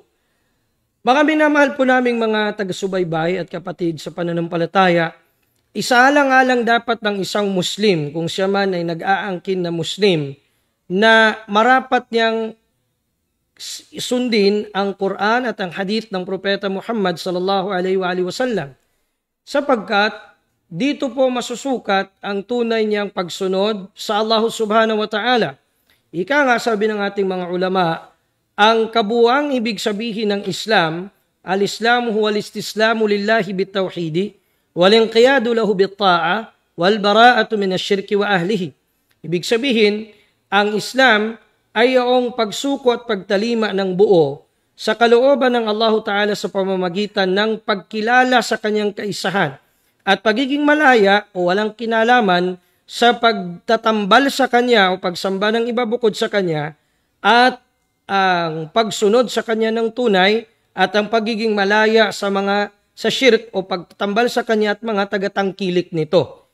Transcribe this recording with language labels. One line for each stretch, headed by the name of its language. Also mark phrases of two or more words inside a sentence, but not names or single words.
Filipino: Mga minamahal po naming mga taga-subaybay at kapatid sa pananampalataya, isaalang-alang dapat ng isang Muslim kung siya man ay nag-aangkin na Muslim na marapat niyang sundin ang Quran at ang hadith ng Propeta Muhammad
Arabic: صلى الله عليه وسلم,
Filipino: sapagkat dito po masusukat ang tunay niyang pagsunod sa Allah
Arabic: سبحانه وتعالى.
Filipino: Ika nga sabi ng ating mga ulama, ang kabuuang ibig sabihin ng Islam,
Arabic: الإسلام هو الاستسلام لله بالتوحيد والانقياد له بالطاعة والبراءة من الشرك وأهله.
Filipino: Ibig sabihin, ang Islam ay iyong pagsuko at pagtalima ng buo sa kalooban ng Allah Ta'ala sa pamamagitan ng pagkilala sa kanyang kaisahan at pagiging malaya o walang kinalaman sa pagtatambal sa kanya o pagsamba ng iba bukod sa kanya at ang pagsunod sa kanya ng tunay at ang pagiging malaya sa shirk o pagtatambal sa kanya at mga tagatangkilik nito.